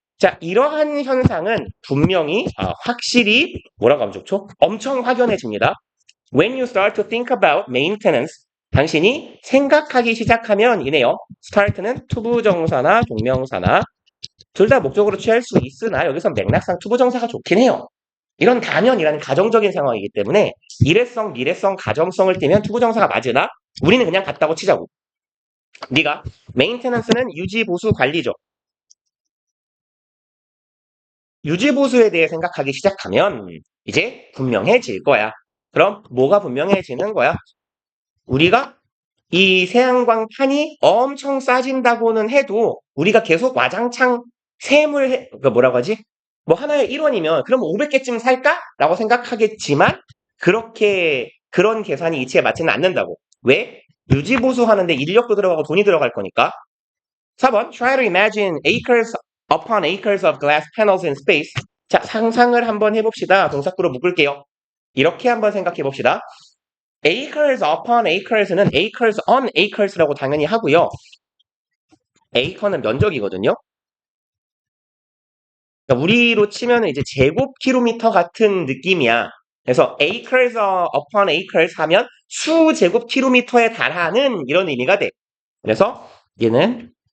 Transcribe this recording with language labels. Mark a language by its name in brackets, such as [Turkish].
[Korean] 자, 이러한 현상은 분명히 확실히 뭐라고 하면 좋죠? 엄청 확연해집니다. [English] When you start to think about maintenance, [Korean] 당신이 생각하기 시작하면 이네요. start는 투부정사나 동명사나 둘 다 목적으로 취할 수 있으나 여기서 맥락상 투부정사가 좋긴 해요. 이런 단연이라는 가정적인 상황이기 때문에 일회성, 미래성, 가정성을 띠면 투부정사가 맞으나 우리는 그냥 같다고 치자고. 네가 maintenance는 유지, 보수, 관리죠. 유지보수에 대해 생각하기 시작하면 이제 분명해질 거야. 그럼 뭐가 분명해지는 거야? 우리가 이 태양광판이 엄청 싸진다고는 해도 우리가 계속 와장창 그러니까 뭐라고 하지? 뭐 하나에 1원이면 그럼 500개쯤 살까? 라고 생각하겠지만 그런 계산이 이치에 맞지는 않는다고. 왜? 유지보수 하는데 인력도 들어가고 돈이 들어갈 거니까. [English] 4번 Try to imagine acres upon acres of glass panels in space. [Korean] 자, 상상을 한번 해봅시다. 동사구로 묶을게요. 이렇게 한번 생각해 봅시다. [English] acres upon acres [Korean] 는 [English] acres on acres [Korean] 라고 당연히 하고요. acre는 면적이거든요. 그러니까 우리로 치면 이제 제곱킬로미터 같은 느낌이야. 그래서 [English] acres upon acres [Korean] 하면 수제곱킬로미터에 달하는 이런 의미가 돼. 그래서 얘는